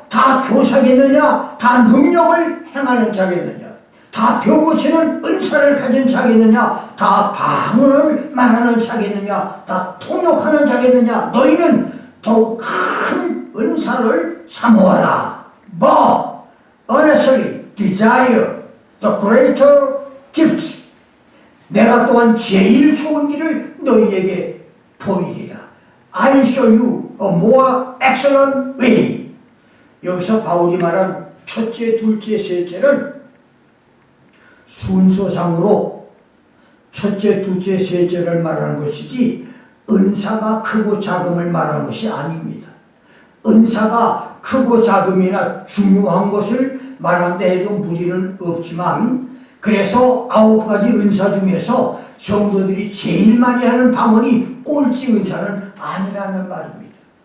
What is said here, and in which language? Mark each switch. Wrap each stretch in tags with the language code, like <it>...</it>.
<ko>다 교사겠느냐? 다 능력을 행하는 자겠느냐? 다 병 고치는 은사를 가진 자겠느냐? 다 방언을 말하는 자겠느냐? 다 통역하는 자겠느냐? 너희는 더욱 큰 은사를 사모하라.</ko> <en>But earnestly desire the greater gift.</en> <ko>내가 또한 제일 좋은 길을 너희에게 보이리라.</ko> <en>I show you a more excellent way.</en> <ko>여기서 바울이 말한 첫째, 둘째, 셋째는 순서상으로 첫째, 둘째, 셋째를 말하는 것이지 은사가 크고 작음을 말하는 것이 아닙니다. 은사가 크고 작음이나 중요한 것을 말한다 해도 무리는 없지만, 그래서 9가지 은사 중에서 성도들이 제일 많이 하는 방언이 꼴찌 은사는 아니라는 말입니다.</ko>